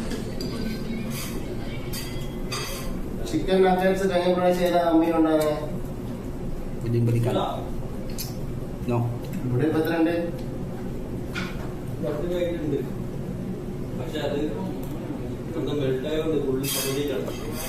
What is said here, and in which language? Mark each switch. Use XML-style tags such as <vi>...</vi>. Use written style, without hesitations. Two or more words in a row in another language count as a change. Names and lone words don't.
<en>chicken nuggets</en> <ml>കഴിഞ്ഞ പ്രാവശ്യം ഏതാ അമ്മി ഉണ്ടാകുന്നത്</ml> <tl>Pwedeng balikan. No?</tl> <ml>ഇവിടെ 22 പക്ഷെ അത് നമുക്ക് മെൽട്ടായോണ്ട് ഉള്ളിൽ പകുതി കിടക്കും</ml>